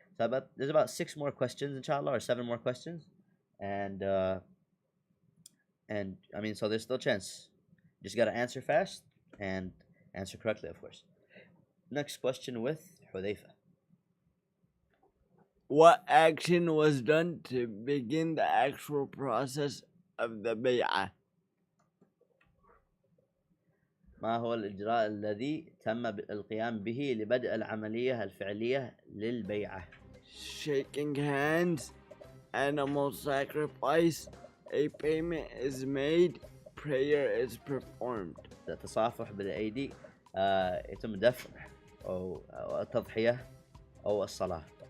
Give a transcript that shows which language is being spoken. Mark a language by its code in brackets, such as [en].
[en] So there's about 6 more questions, inshallah, or 7 more questions, and I mean, so there's still a chance. Just gotta answer fast and answer correctly, of course. Next question with Hudayfa. What action was done to begin the actual process of the bay'ah? [ar] ما هو الإجراء الذي تم القيام به لبدء العملية الفعلية للبيعة؟ [en] Shaking hands, animal sacrifice, a payment is made, prayer is performed. [ar] التصافح بالأيدي، يتم دفع أو التضحية أو الصلاة.